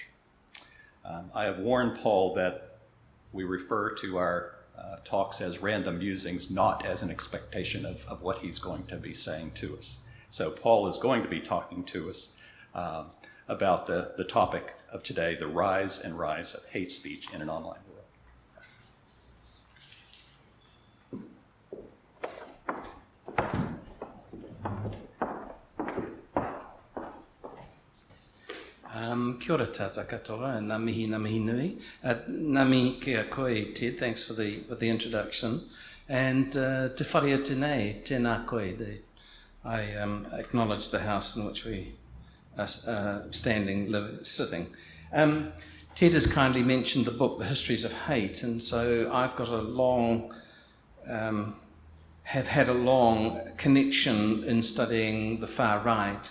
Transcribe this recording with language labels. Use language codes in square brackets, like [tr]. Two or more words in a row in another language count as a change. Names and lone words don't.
[en] I have warned Paul that we refer to our talks as random musings, not as an expectation of what he's going to be saying to us. So Paul is going to be talking to us about the topic of today, the rise and rise of hate speech in an online world. [mi] Kia ora tātou katoa, nā mihi nui. Nā mihi kia koe, [en] Ted, thanks for the introduction. [mi] And te wharia tēnei, tēnā koe. [en] I acknowledge the house in which we are sitting. Ted has kindly mentioned the book, The Histories of Hate, and so I've got a long have had a long connection in studying the far right.